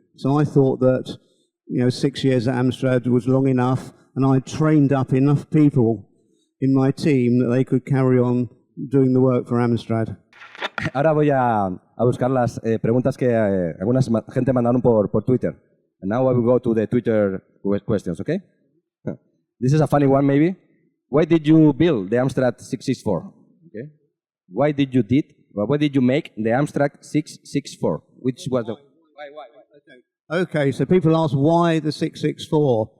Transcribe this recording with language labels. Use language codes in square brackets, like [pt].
[en] So I thought that, 6 years at Amstrad was long enough, and I trained up enough people in my team that they could carry on doing the work for Amstrad. [es] Ahora voy a buscar las preguntas que alguna gente mandaron por Twitter. [en] And now I will go to the Twitter questions, okay? This is a funny one, maybe. Why did you build the Amstrad 664? Okay. Why did you make the Amstrad 664? Which was the... Why? Okay, so people ask why the 664.